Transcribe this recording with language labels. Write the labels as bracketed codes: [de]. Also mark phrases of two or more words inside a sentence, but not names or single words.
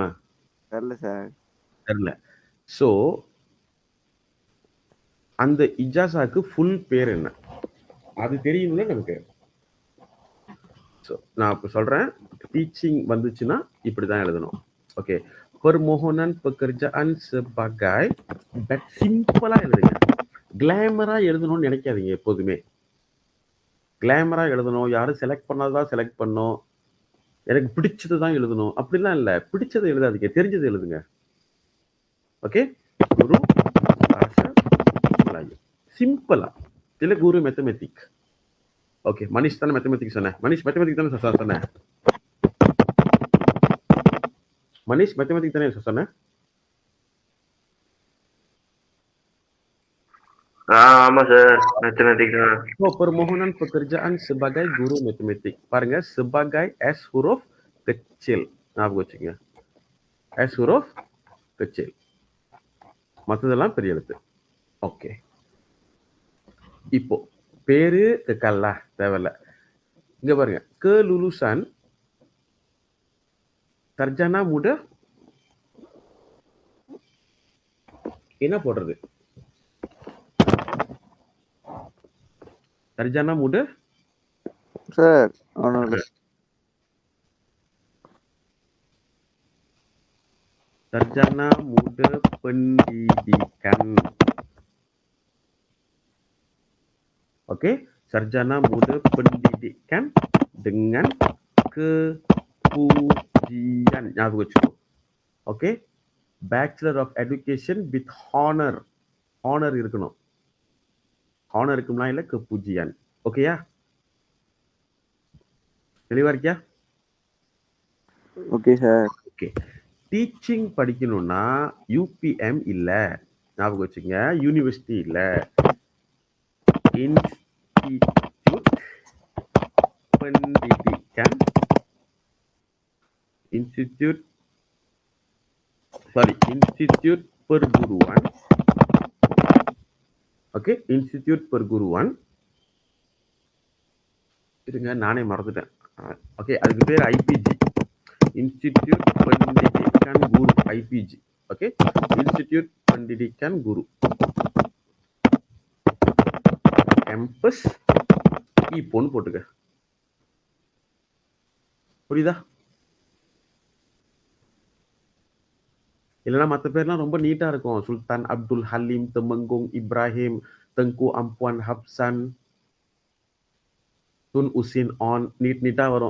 [ta] தெரியல சார். தெரியல. ஸோ அந்த இஜாசாக்கு ஃபுல் பேர் என்ன? அது தெரியும்ல நமக்கு. ஸோ நான் இப்போ சொல்றேன், டீச்சிங் வந்துச்சுன்னா இப்படிதான் எழுதணும். ஓகே, [ms] permohonan pekerjaan sebagai, [ta] பட் சிம்பிளா எழுதுங்க. கிளாமரா எழுதணும்னு நினைக்காதீங்க எப்போதுமே. கிளாமரா எழுதணும், யாரும் செலக்ட் பண்ணாதான் செலக்ட் பண்ணணும், எனக்கு பிடிச்சது தான் எழுதணும் அப்படிலாம் இல்லை. பிடிச்சதை எழுதாதீங்க, தெரிஞ்சதை எழுதுங்க. ஓகே, [ms] guru bahasa Melayu [ta] சிம்பிளா. இல்லை [ms] guru matematik. [ta] ஓகே, மனிஷ் தானே மேத்தமெட்டிக் சொன்னேன். மனிஷ் மேத்தமெட்டிக் தானே சொன்னேன். மனிஷ் மேத்தமெட்டிக் தானே சொன்னேன். ஆமா சார், மேத்தமெட்டிக் தான். [ms] permohonan pekerjaan sebagai guru matematik. [ta] பாருங்க, [ms] sebagai S huruf kecil. [ta] ஞாபகம் வச்சுங்க, [ms] S huruf kecil. [ta] மற்றதெல்லாம் பெரிய எழுத்து. ஓகே, இப்போ பேரு கல்ல தேவையில்ல. இங்க பாருங்க, [ms] kelulusan sarjana muda [ta] என்ன போடுறது? [ms] sarjana muda [ta] சார் ஒன்றும் இல்லை. [ms] sarjana muda pendidikan. Oke, sarjana muda pendidikan dengan keputusan pujian [ta] ஞாபகம் வச்சுக்கோ. [en] Okay, bachelor of education with honour. [ta] ஹானர் இருக்கணும். ஹானர் இருக்கும்னா இல்லை புஜியான். ஓகேயா? தெளிவா இருக்கியா? ஓகே சார். ஓகே, டீச்சிங் படிக்கணும்னா யூபிஎம் இல்ல, ஞாபகம் வச்சுங்க. யூனிவர்சிட்டி இல்ல, [ms] இன்ஸ்டிடியூட் pendidikan institut perguruan. ஓகே, இன்ஸ்டிடியூட் perguruan. [ta] இருங்க, நானே மறந்துட்டேன். ஓகே, அதுக்கு பேர் ஐபிஜி, [ms] institut pendidikan guru, [ta] ஐபிஜி. [ms] ஓகே, இன்ஸ்டிடியூட் pendidikan guru. [ta] கேம்பஸ் இப்போன்னு போட்டுக்க. புரியுதா? இல்லைன்னா மற்ற பேர்லாம் ரொம்ப நீட்டா இருக்கும். சுல்தான் அப்துல் ஹலீம், தெமங்கோங் இப்ராஹிம், தங்கு அம்பான் ஹப்சன், துன் உசின் ஆன், நீட்டா வரும்.